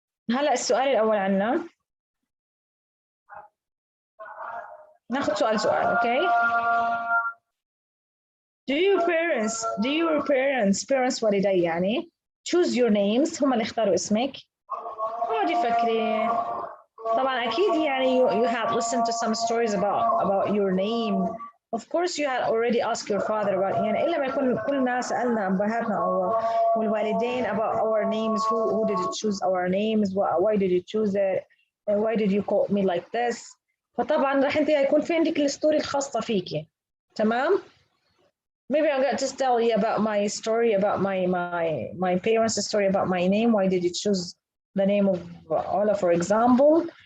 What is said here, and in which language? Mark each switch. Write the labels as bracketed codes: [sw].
[ar] هلا السؤال الأول عنا، ناخذ سؤال سؤال. اوكي. [en] Do your parents [ar] والدي يعني [en] choose your names، [ar] هم اللي اختاروا اسمك؟ اقعدي فكري. طبعا أكيد يعني [en] you had listened to some stories about your name. Of course you had already asked your father about، [ar] يعني إلا ما يكون كلنا سألنا أبهاتنا أو الوالدين [en] about our names. Who did you choose our names? Why did you choose it? Why did you call me like this? [ar] فطبعا راح انت هيكون في عندك الستوري الخاصة فيكي. تمام. [en] Maybe I'm going to tell you about my story about my parents' story about my name. Why did you choose the name of Ola, for example?